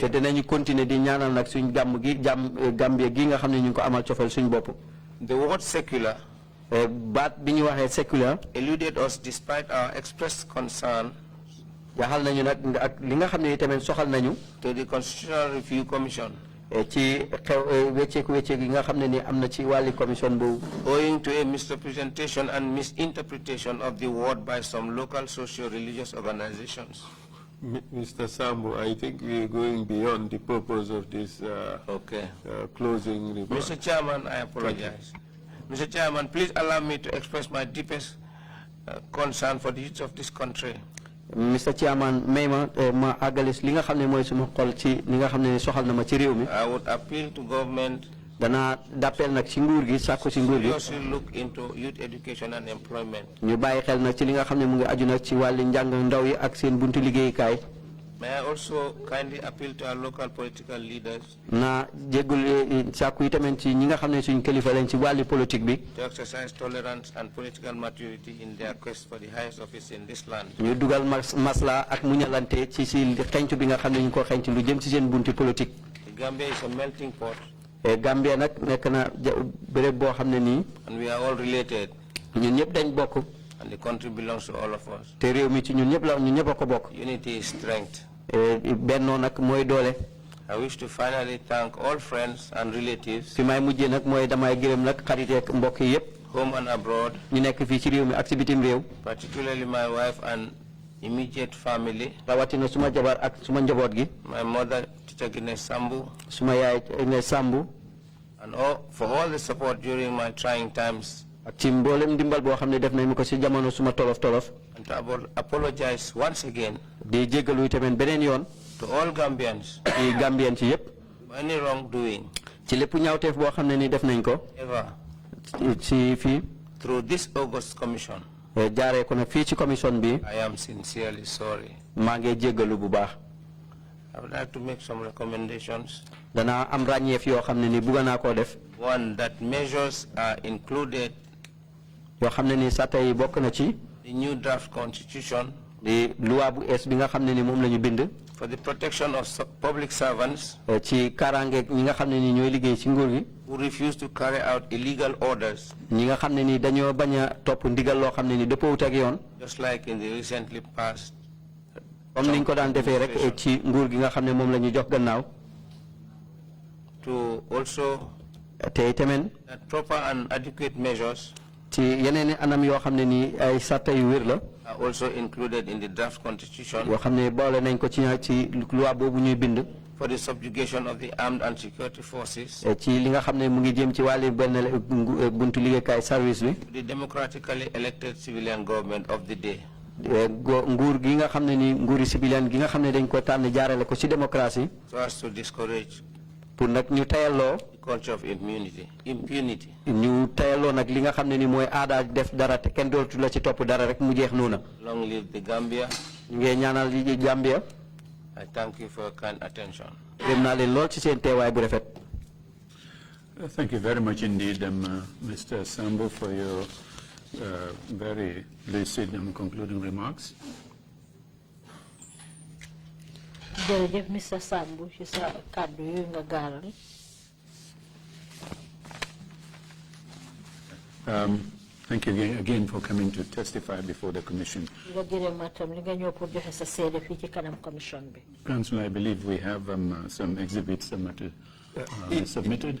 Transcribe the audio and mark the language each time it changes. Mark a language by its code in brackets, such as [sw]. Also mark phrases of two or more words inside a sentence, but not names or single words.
[wo] te dinañu continuer di ñaanal nag suñ gàmm gi Gambia gi nga xam ne ñu ngi ko amal cofal suñ bopp. [en] The word secular [wo] baat bi ñu waxee secular [en] eluded us despite our expressed concern [wo] yaxal nañu nag ak li nga xam ne tamit soxal nañu [en] to the Constitutional Review Commission [wo] ci xew wecceeku yi nga xam ne ni am na ci wàlli commission boobu. [en] owing to a misrepresentation and misinterpretation of the word by some local socio-religious organizations. Mr. Sambou, I think we are going beyond the purpose of this closing remark. Mr. Chairman, I apologize. Mr. Chairman, please allow me to express my deepest concern for the youth of this country. Mr. Chairman, [wo] ma agalis li nga xam ne mooy suma xol ci li nga xam ne soxal na ma ci réew mi. [en] I would appeal to government [wo] dana d'appel nag ci nguur gi sàkku ci nguur gi. [en] seriously look into youth education and employment. [wo] ñu bàyyi xel nag ci li nga xam ne mu ngi aju nag ci wàlli njàng ndaw yi ak seen buntu liggéeyukaay. [en] May I also kindly appeal to our local political leaders [wo] na jéggul sàkku yi tamit ci ñi nga xam ne suñ kilifa lañ ci wàlli politique bi. [en] to exercise tolerance and political maturity in their quest for the highest office in this land. [wo] ñu dugal masla ak muñalante ci si xeñtu bi nga xam ne ñu ko xeñtu lu jëm ci seen bunti politique. [en] The Gambia is a melting pot. [wo] Gambia nag nekk na béréb boo xam ne nii. [en] And we are all related. [wo] ñun ñëpp dañ bokk. [en] And the country belongs to all of us. [wo] te réew mi ci ñun ñëpp la ñun ñëpp a ko bokk. [en] Unity is strength. [wo] bennoo nag mooy doole. [en] I wish to finally thank all friends and relatives. [wo] fi may mujjee nag mooy damay gërëm nag xarit ak mbokk yi yëpp. [en] home and abroad. [wo] ñu nekk fii ci réew mi ak ci bitim réew. [en] particularly my wife and immediate family. [wo] rawatina suma jabar ak suma njaboot gi. [en] My mother, Teacher Sambou. [wo] suma yaay Sambou. [en] And for all the support during my trying times. [wo] ak ci mboolem dimbal boo xam ne def nañ ko ci jamono suma tolof tolof. [en] And to apologize once again. [wo] di jéggalu tamit beneen yoon. [en] To all Gambians. [wo] ci Gambien ci yëpp. [en] For any wrongdoing. [wo] ci lépp ñaawteef boo xam ne ni def nañ ko. [en] Ever. [wo] ci fii. [en] Through this August Commission. [wo] jaaree ko nag fii ci commission bi. [en] I am sincerely sorry. [wo] maa ngi jéggalu bu baax. [en] I would like to make some recommendations. [wo] danaa am ràññeef yoo xam ne ni bugg naa koo def. [en] One, that measures are included. [wo] yoo xam ne ni sàtta yi bokk na ci. [en] The new draft constitution. [wo] di loi bu es bi nga xam ne ni moom la ñu bind. [en] For the protection of public servants. [wo] ci kaaraange ñi nga xam ne ni ñooy liggéey ci nguur gi. [en] Who refuse to carry out illegal orders. [wo] ñi nga xam ne ni dañoo bañ a topp ndigal loo xam ne ni dëppoowut ak yoon. [en] Just like in the recently passed. [wo] comme niñ ko daan defee rek ci nguur gi nga xam ne moom la ñu jox gannaaw. [en] To also. [wo] te tamit. [en] That proper and adequate measures. [wo] ci yeneen anam yoo xam ne ni ay sàtta yu wér la. [en] Are also included in the draft constitution. [wo] yoo xam ne boole nañ ko ci loi boobu ñuy bind. [en] For the subjugation of the armed and security forces. [wo] ci li nga xam ne mu ngi jëm ci wàllu benn buntu liggéeykaay service bi. [en] The democratically elected civilian government of the day. [wo] nguur gi nga xam ne ni nguuri civilian gi nga xam ne dañ ko tànn jaarale ko ci démocratie. [en] So as to discourage. [wo] pour nag ñu tayaloo. [en] The culture of impunity. [wo] ñu tayaloo nag li nga xam ne ni mooy aada def dara te kenn dootu la ci topp dara rek mu jeex noona. [en] Long live the Gambia. [wo] ñu ngi ñaanal li Gambia. [en] I thank you for your kind attention. [wo] Dem naa leen lool ci seen teewaay bu rafet. [en] Thank you very much indeed, Mr. Sambou, for your very lucid and concluding remarks. [wo] jërëjëf Mr. Sambou ci sa kàddu yu nga gaaral. [en] Thank you again for coming to testify before the Commission. Council, I believe we have some exhibits submitted.